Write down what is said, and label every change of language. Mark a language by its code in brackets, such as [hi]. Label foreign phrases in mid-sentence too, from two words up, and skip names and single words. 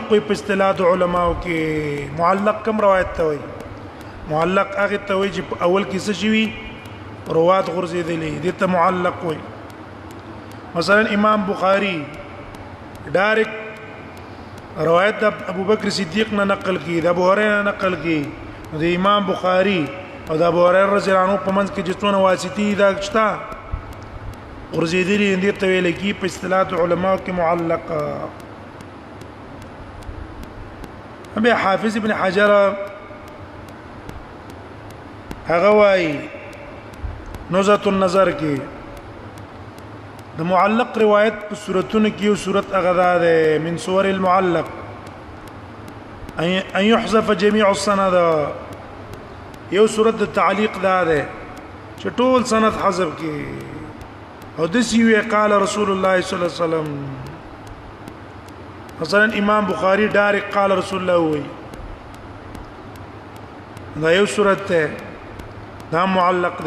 [ps] په اصطلاح علماء کې معلق کم روایت ته وي معلق هغه ته وي چې اول کې څه شي روات غرزیدلی دې ته معلق وي مثلا امام بخاری ډایرک روایت د ابو بکر صدیق نه نقل کی د ابو هريره نقل کی د امام بخاری او د ابو هريره [ar] رضی الله عنه [ps] په منځ کې جتونه واسطي دا شتا غرزیدلی دې ته ویل کی په اصطلاح علماء کې معلق ابي حافظ ابن حجر هغه وايي نزهة النظر کې د معلق روایت په صورتونو کې یو صورت اغدا ده [ar] من صور المعلق ان يحذف جميع السند [ps] یو صورت د تعلیق ده چې ټول سند حذف کې او د سی وی [ar] قال رسول الله صلی الله علیه وسلم [ps] مثلا امام بخاری ډایرک [ar] قال رسول الله [ps] وی دا یو صورت ده دا معلق ده.